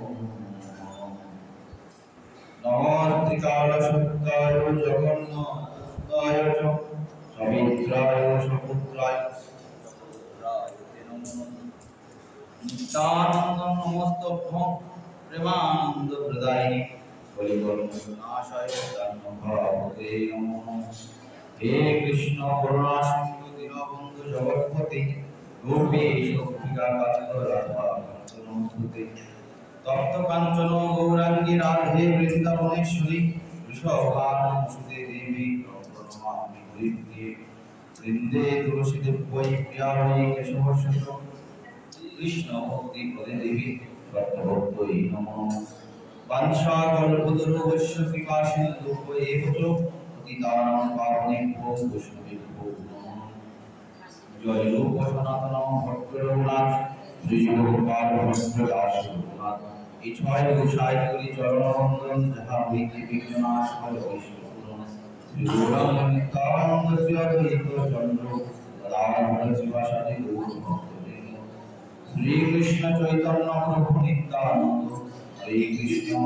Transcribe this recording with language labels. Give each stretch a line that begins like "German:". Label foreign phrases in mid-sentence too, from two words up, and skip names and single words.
Sanskrit: নমস্ত্রিকালশুদ্ধায় জগন্নাথায় চ সবিত্রায় সপুত্রায় তে নমঃ নিত্যানন্দং নমস্তভ্যং প্রেমানন্দ প্রদায়িনে কলিকর্মনাশায় ধর্মভাবতে নমঃ হে কৃষ্ণ করুণা সিন্ধু দীনবন্ধু জগৎপতে গোপীশ গোপিকা কান্ত রাধা কান্ত নমস্তুতে তপ্ত কাঞ্চন গৌরাঙ্গী রাধে বৃন্দাবনেশ্বরী বৃষভানুসুতে দেবী প্রণমামি হরিপ্রিয়ে বৃন্দে তুলসী দেব্যৈ প্রিয়াयै কেশবস্য কৃষ্ণ ভক্তি পদে দেবী সত্যভক্তৈ নমঃ বাঞ্ছাকল্পতরুভ্যশ্চ কৃপাসিন্ধুভ্য এব চ পতিতানাং পাবনেভ্যো বৈষ্ণবেভ্যো নমঃ
Bangla: জয় রূপ সনাতন ভক্ত রঘুনাথ শ্রীযুগপাল ভক্ত দাস রঘুনাথ এই ছয় গোসাই করি চরণবন্দন যাহা হইতে বিঘ্ননাশ ফল বিষ্ণুপুরণ শ্রী গৌরাঙ্গ নিত্যানন্দ শ্রী অদ্বৈত চন্দ্র গদাধর শিবাসাদি গৌর ভক্তবৃন্দ শ্রী কৃষ্ণ চৈতন্য প্রভু নিত্যানন্দ হরে কৃষ্ণ